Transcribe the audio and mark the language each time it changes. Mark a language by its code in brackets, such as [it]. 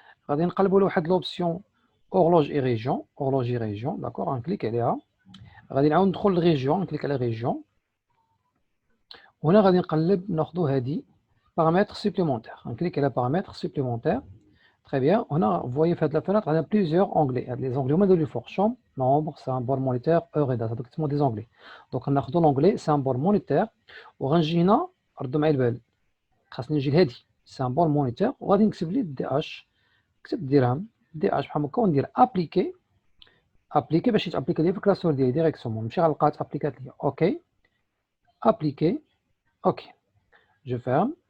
[ar] غادي نقلبوا لواحد لوبسيون اورلوج اي ريجيون، اورلوج اي ريجيون داكوغ غنكليك عليها. غادي نعاود ندخل للريجيون نكليك على ريجيون وهنا غادي نقلب ناخذ هذه بارامتر سوبليمونتير، غنكليك على بارامتر سوبليمونتير. [fr] Très bien. On a, vous voyez, fait la fenêtre, on a plusieurs onglets. Les onglets, on a de l'effort, champ, nombre, symbole monétaire, heure et date. Donc, c'est des onglets. Donc, on a l'onglet symbole monétaire. [ar] ورنجينا ردوا معايا البال خاصني نجي لهادي symbole monétaire وغادي نكتب لي دي اش، نكتب درهم دي اش بحال هكا وندير ابليكي. ابليكي باش يتابليكي لي في الكلاسور ديالي ديريكتومون، نمشي غنلقاها تابليكات ليا. اوكي ابليكي اوكي جو فيرم.